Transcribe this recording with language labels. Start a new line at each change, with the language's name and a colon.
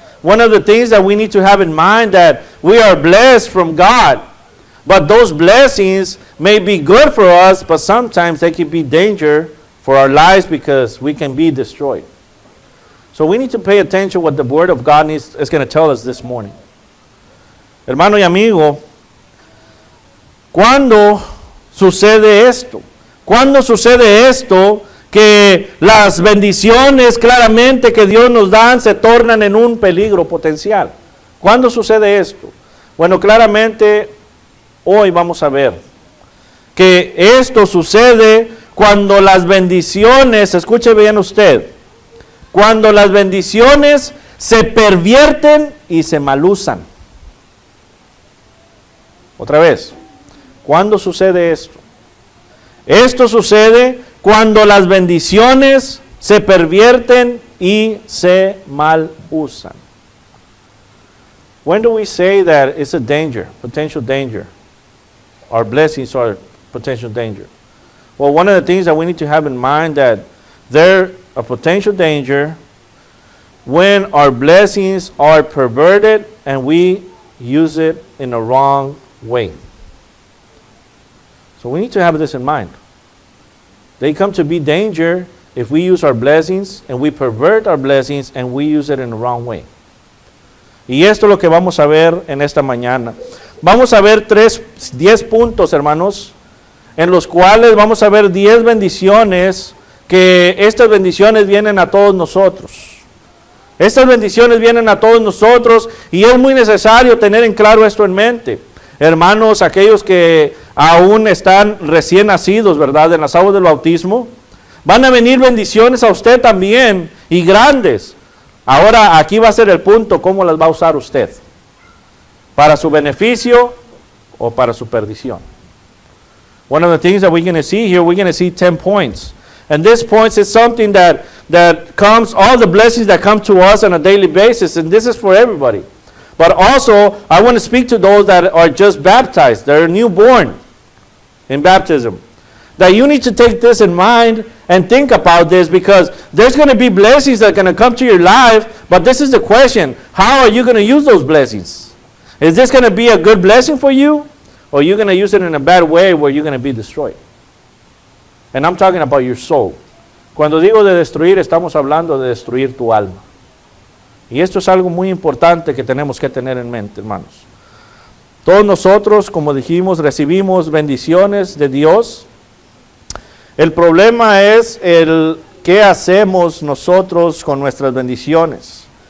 English: One of the things that we need to have in mind that we are blessed from God, but those blessings may be good for us, but sometimes they can be danger for our lives because we can be destroyed. So we need to pay attention what the Word of God is going to tell us this morning.
Spanish: Hermano y amigo, ¿cuándo sucede esto? ¿Cuándo sucede esto? Que las bendiciones claramente que Dios nos da se tornan en un peligro potencial. ¿Cuándo sucede esto? Bueno, claramente hoy vamos a ver que esto sucede cuando las bendiciones, escuche bien usted, cuando las bendiciones se pervierten y se malusan. Otra vez, ¿cuándo sucede esto? Esto sucede cuando las bendiciones se pervierten y se mal usan.
English: When do we say that it's a danger, potential danger? our blessings are potential danger? Well, one of the things that we need to have in mind that they're a potential danger when our blessings are perverted and we use it in a wrong way. So we need to have this in mind. They come to be danger if we use our blessings and we pervert our blessings and we use it in the wrong way.
Spanish: Y esto es lo que vamos a ver en esta mañana. Vamos a ver 10 puntos, hermanos, en los cuales vamos a ver 10 bendiciones, que estas bendiciones vienen a todos nosotros. Estas bendiciones vienen a todos nosotros y es muy necesario tener en claro esto en mente. Hermanos, aquellos que aún están recién nacidos, ¿verdad?, en las aguas del bautismo, van a venir bendiciones a usted también, y grandes. Ahora, aquí va a ser el punto, ¿cómo las va a usar usted? ¿Para su beneficio o para su perdición?
English: One of the things that we're going to see here, we're going to see 10 points. And this points is something that comes, all the blessings that come to us on a daily basis, and this is for everybody. But also, I want to speak to those that are just baptized, that are newborn in baptism. That you need to take this in mind and think about this, because there's going to be blessings that are going to come to your life, but this is the question: how are you going to use those blessings? Is this going to be a good blessing for you, or are you going to use it in a bad way where you're going to be destroyed? And I'm talking about your soul.
Spanish: Cuando digo de destruir, estamos hablando de destruir tu alma. Y esto es algo muy importante que tenemos que tener en mente, hermanos. Todos nosotros, como dijimos, recibimos bendiciones de Dios. El problema es el qué hacemos nosotros con nuestras bendiciones.